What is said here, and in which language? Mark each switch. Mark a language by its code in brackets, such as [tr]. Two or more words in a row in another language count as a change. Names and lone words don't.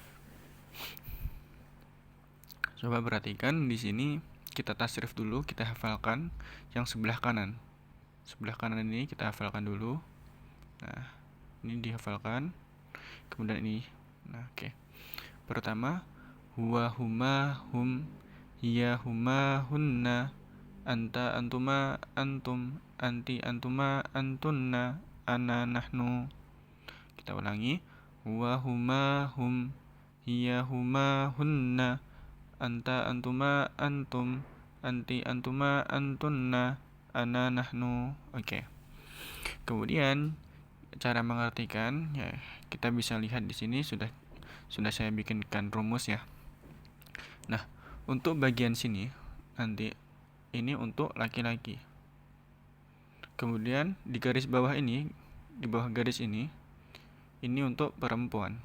[id] Coba perhatikan di sini, kita tasrif dulu, kita hafalkan yang sebelah kanan. Sebelah kanan ini kita hafalkan dulu. Nah, ini dihafalkan. Kemudian ini. Nah, oke. Pertama, [ar] هو هما هم، هي هما هن، أنت أنتما أنتم، أنتِ أنتما أنتن، أنا نحن. [id] Kita ulangi. [ar] هو هما هم، هي هما هن، أنت أنتما أنتم، أنتِ أنتما أنتن، أنا نحن. [id] Oke. Kemudian cara mengartikan ya, kita bisa lihat di sini sudah saya bikinkan rumus ya. Nah, untuk bagian sini nanti ini untuk laki-laki. Kemudian di garis bawah ini, di bawah garis ini untuk perempuan.